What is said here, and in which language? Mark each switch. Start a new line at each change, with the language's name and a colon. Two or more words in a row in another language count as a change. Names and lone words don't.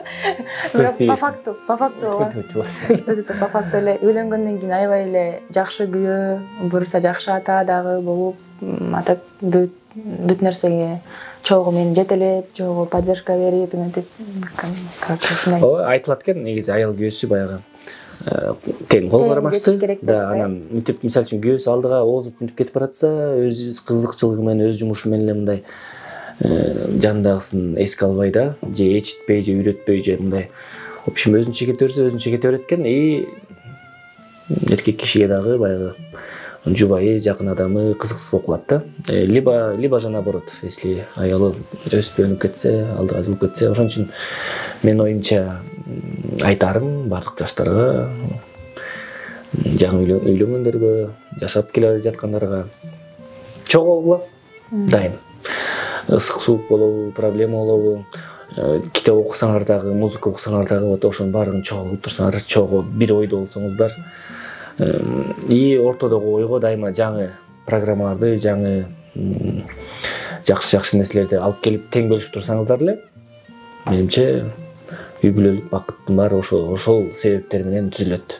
Kyrgyz: Бирок
Russian: по факту
Kyrgyz: эле үйлөнгөндөн кийин аябай эле жакшы күйөө, буюрса жакшы ата дагы болуп, ата бүт нерсеге чогуу мени жетелеп, чогуу поддержка берип, эметип, короче, ушундай. Айтылат экен, негизи аял күйөөсү баягы тең кол карамашты. Да, анан мынтип мисалы үчүн күйөөсү алдыга оозуп мынтип кетип баратса, өз кызыкчылыгы менен, өз жумушу менен эле мындай жанындагысын эске албай да, же ичитпей, же үйрөтпөй, же мындай.
Russian: В общем,
Kyrgyz: өзүнчө кете берсе, өзүнчө кете берет экен. Эркек кишиге дагы баягы жубайы, жакын адамы кызыксыз болуп калат да.
Russian: Либо же наоборот, если
Kyrgyz: аялы өсүп өнүп кетсе, алдыга жылып кетсе, ошон үчүн менин оюмча айтарым бардык жаштарга, жаңы үйлөнгөндөргө, жашап келе жаткандарга чогуу болгула дайым. Ысык суук болобу, проблема болобу, китеп окусаңар дагы, музыка окусаңар дагы, вот ошонун баарын чогуу кылып турсаңар, чогуу бир ойдо болсоңуздар, и ортодогу ойго дайыма жаңы программаларды, жаңы жакшы нерселерди алып келип тең бөлүшүп турсаңыздар эле, менимче үй бүлөлүк бакыттын баары ошол себептер менен түзүлөт.